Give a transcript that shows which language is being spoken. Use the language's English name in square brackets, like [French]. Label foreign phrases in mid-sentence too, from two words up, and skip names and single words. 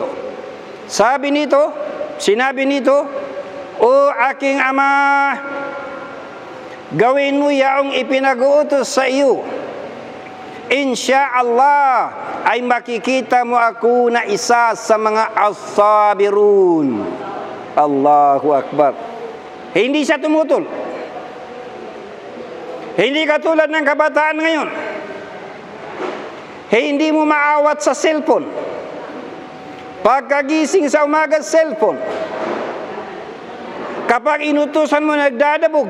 [Filipino] Sabi nito, sinabi nito, o aking ama, gawin mo yaong ipinag-uutos sa iyo. Insyaallah ay makikita mo ako na isa sa mga as-sabirun. [Arabic] الله أكبر. [Filipino] Hindi siya tumutol. Hindi katulad ng kabataan ngayon. Hindi mo maawat sa cellphone. Pagkagising sa umaga, cellphone. Kapag inutusan mo, nagdadabog.